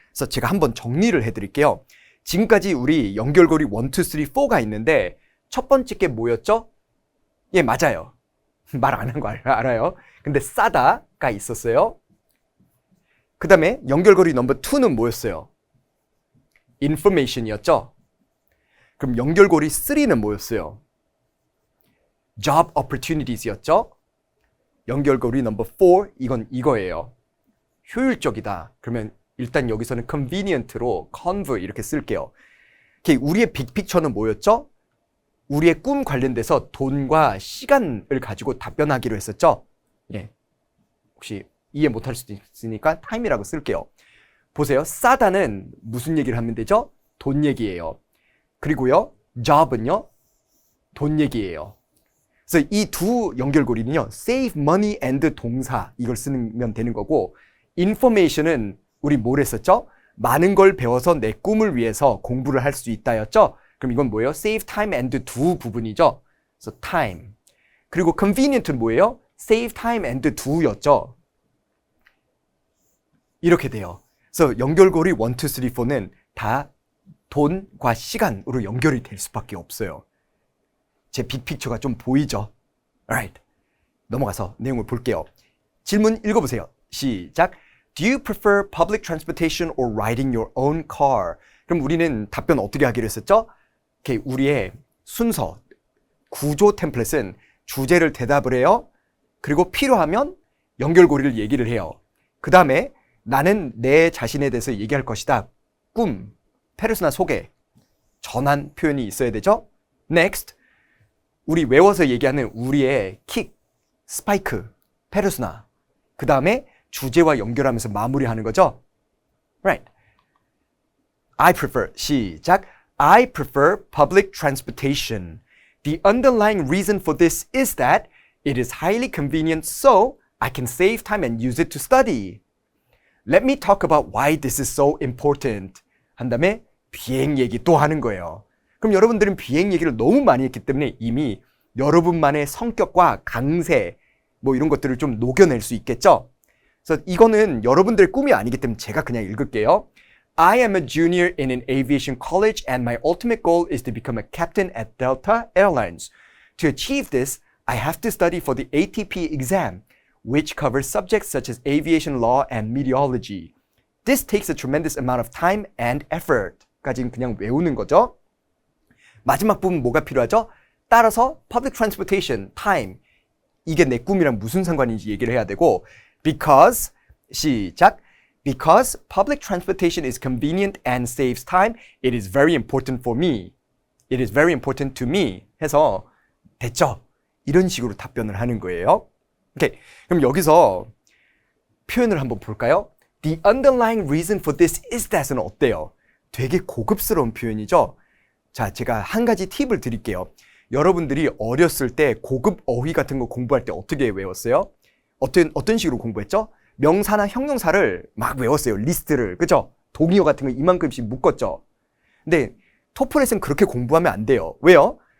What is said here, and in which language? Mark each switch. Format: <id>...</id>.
<ko>그래서 제가 한번 정리를 해드릴게요. 지금까지 우리 연결고리 1, 2, 3, 4가 있는데 첫 번째 게 뭐였죠? 예, 맞아요. 말 안 한 거 알아요. 근데 싸다가 있었어요. 그 다음에 연결고리 넘버 2는 뭐였어요? information이었죠. 그럼 연결고리 3는 뭐였어요? job opportunities였죠. 연결고리 넘버 4, 이건 이거예요. 효율적이다. 그러면 일단 여기서는 convenient로 conv 이렇게 쓸게요. 우리의 빅픽처는 뭐였죠? 우리의 꿈 관련돼서 돈과 시간을 가지고 답변하기로 했었죠. 예. 혹시 이해 못할 수도 있으니까 time이라고 쓸게요. 보세요. 싸다는 무슨 얘기를 하면 되죠? 돈 얘기예요. 그리고요, job은요, 돈 얘기예요. 그래서 이 두 연결고리는요,</ko> <en>save money and</en> <ko>동사 이걸 쓰면 되는 거고, information은 우리 뭘 했었죠? 많은 걸 배워서 내 꿈을 위해서 공부를 할 수 있다였죠? 그럼 이건 뭐예요?</ko> <en>save time and do</en> <ko>부분이죠. 그래서 time. 그리고 convenient는 뭐예요?</ko> <en>save time and do였죠.</en> <ko>이렇게 돼요. 그래서 연결고리 1, 2, 3, 4는 다 돈과 시간으로 연결이 될 수밖에 없어요. 제 빅픽처가 좀 보이죠?</ko> <en>Alright.</en> <ko>넘어가서 내용을 볼게요. 질문 읽어보세요. 시작. Do you prefer public transportation or riding your own car? 그럼 우리는 답변 어떻게 하기로 했었죠? 우리의 순서, 구조 템플릿은 주제를 대답을 해요. 그리고 필요하면 연결고리를 얘기를 해요. 그 다음에 나는 내 자신에 대해서 얘기할 것이다. 꿈, 페르소나 소개, 전환 표현이 있어야 되죠?</ko> <en>Next.</en> <ko>우리 외워서 얘기하는 우리의 킥, 스파이크, 페르소나. 그 다음에 주제와 연결하면서 마무리하는 거죠.</ko> <en>Right. I prefer.</en> <ko>시작.</ko> <en>I prefer public transportation. The underlying reason for this is that it is highly convenient, so I can save time and use it to study. Let me talk about why this is so important.</en> <ko>한 다음에 비행 얘기 또 하는 거예요. 그럼 여러분들은 비행 얘기를 너무 많이 했기 때문에 이미 여러분만의 성격과 강세 뭐 이런 것들을 좀 녹여낼 수 있겠죠? 그래서 이거는 여러분들의 꿈이 아니기 때문에 제가 그냥 읽을게요.</ko> <en>I am a junior in an aviation college and my ultimate goal is to become a captain at Delta Airlines. To achieve this, I have to study for the ATP exam, which covers subjects such as aviation law and meteorology. This takes a tremendous amount of time and effort.</en> <ko>까지는 그냥 외우는 거죠. 마지막 부분 뭐가 필요하죠? 따라서</ko> <en>public transportation, time.</en> <ko>이게 내 꿈이랑 무슨 상관인지 얘기를 해야 되고 because, 시작.</ko> <en>Because public transportation is convenient and saves time, it is very important for me. It is very important to me.</en> <ko>해서 됐죠? 이런 식으로 답변을 하는 거예요. 오케이. 그럼 여기서 표현을 한번 볼까요?</ko> <en>The underlying reason for this is that은</en> <ko>어때요? 되게 고급스러운 표현이죠? 자, 제가 한 가지 팁을 드릴게요. 여러분들이 어렸을 때 고급 어휘 같은 거 공부할 때 어떻게 외웠어요? 어떤 식으로 공부했죠? 명사나 형용사를 막 외웠어요. 리스트를. 그죠? 동의어 같은 거 이만큼씩 묶었죠? 근데 토플에서는 그렇게 공부하면 안 돼요. 왜요?</ko>